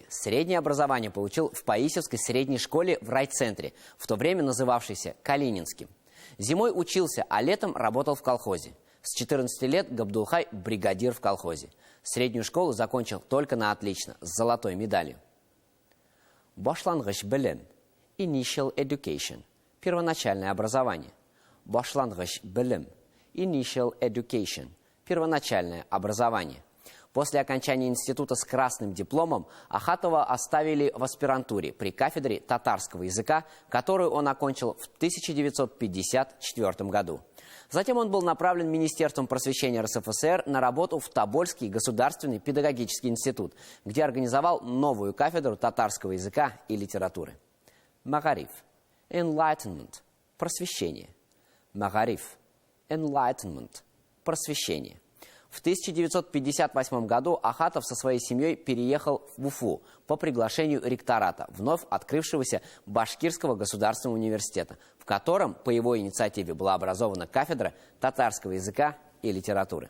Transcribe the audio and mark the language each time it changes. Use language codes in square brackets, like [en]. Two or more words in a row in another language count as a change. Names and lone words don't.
[ru] Среднее образование получил в Паисевской средней школе в райцентре, в то время называвшейся Калининским. Зимой учился, а летом работал в колхозе. С 14 лет Габдулхай бригадир в колхозе. Среднюю школу закончил только на отлично, с золотой медалью. [tt] Башлангыч белем, [en] initial education, [ru] первоначальное образование. [tt] Башлангыч белем, [en] initial education, [ru] первоначальное образование. После окончания института с красным дипломом Ахатова оставили в аспирантуре при кафедре татарского языка, которую он окончил в 1954 году. Затем он был направлен Министерством просвещения РСФСР на работу в Тобольский государственный педагогический институт, где организовал новую кафедру татарского языка и литературы. Магариф, enlightenment, просвещение. [tt] Магариф, enlightenment, [ru] просвещение. В 1958 году Ахатов со своей семьей переехал в Уфу по приглашению ректората вновь открывшегося Башкирского государственного университета, в котором по его инициативе была образована кафедра татарского языка и литературы.